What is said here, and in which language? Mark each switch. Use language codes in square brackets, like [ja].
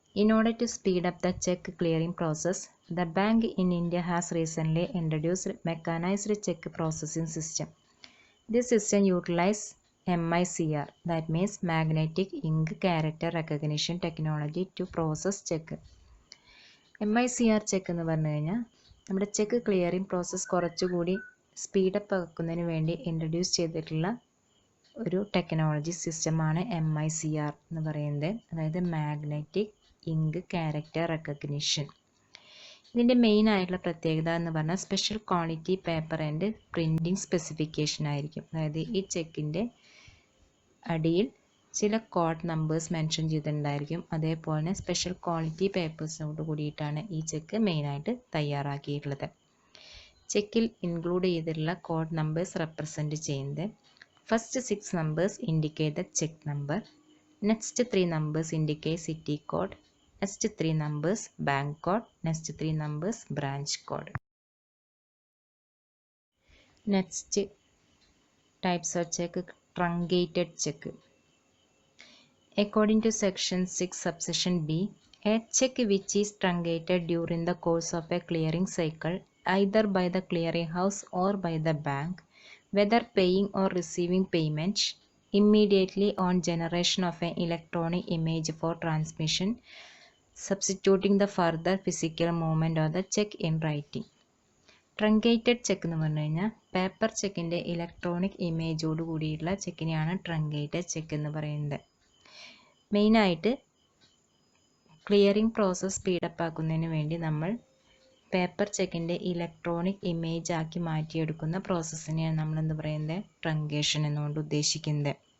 [en] In order to speed up the check clearing process, the bank in India has recently introduced mechanized check processing system. This system utilizes MICR, that means magnetic ink character recognition technology, to process check. [ml] MICR check എന്ന് പറഞ്ഞു കഴിഞ്ഞാൽ നമ്മുടെ check clearing process കുറച്ചുകൂടി speed up ആക്കുന്നതിന് വേണ്ടി introduce ചെയ്തിട്ടുള്ള ഒരു technology സിസ്റ്റമാണ് MICR എന്ന് പറയുന്നത്, അതായത് മാഗ്നറ്റിക് ഇങ്ക് ക്യാരക്ടർ റെക്കഗ്നിഷൻ. ഇതിൻ്റെ മെയിൻ ആയിട്ടുള്ള പ്രത്യേകത എന്ന് പറഞ്ഞാൽ special quality paper and printing specification ആയിരിക്കും. അതായത് ഈ ചെക്കിൻ്റെ അടിയിൽ ചില കോഡ് നമ്പേഴ്സ് മെൻഷൻ ചെയ്തിട്ടുണ്ടായിരിക്കും. അതേപോലെ തന്നെ സ്പെഷ്യൽ ക്വാളിറ്റി പേപ്പേഴ്സിനോട് കൂടിയിട്ടാണ് ഈ ചെക്ക് മെയിനായിട്ട് തയ്യാറാക്കിയിട്ടുള്ളത്. ചെക്കിൽ ഇൻക്ലൂഡ് ചെയ്തിട്ടുള്ള കോഡ് നമ്പേഴ്സ് റെപ്രസെൻറ്റ് ചെയ്യുന്നത് first [en] 6 numbers indicate the check number, next 3 numbers indicate city code, next 3 numbers bank code, next 3 numbers branch code. Next types of check, truncated check. According to section 6 subsection B, a check which is truncated during the course of a clearing cycle either by the clearing house or by the bank, whether paying or receiving payment, immediately on generation of an electronic image for transmission, substituting the further physical movement of the check in writing. [ml] Truncated check എന്ന് പറഞ്ഞു കഴിഞ്ഞാൽ paper ചെക്കിൻ്റെ electronic ഇമേജോട് കൂടിയിട്ടുള്ള ചെക്കിനെയാണ് truncated check എന്ന് പറയുന്നത്. മെയിനായിട്ട് clearing process speed up ആക്കുന്നതിന് വേണ്ടി നമ്മൾ paper ചെക്കിൻ്റെ electronic image ആക്കി മാറ്റിയെടുക്കുന്ന പ്രോസസ്സിനെയാണ് നമ്മൾ എന്ത് പറയുന്നത്, ട്രങ്കേഷൻ എന്നുകൊണ്ട് ഉദ്ദേശിക്കുന്നത്.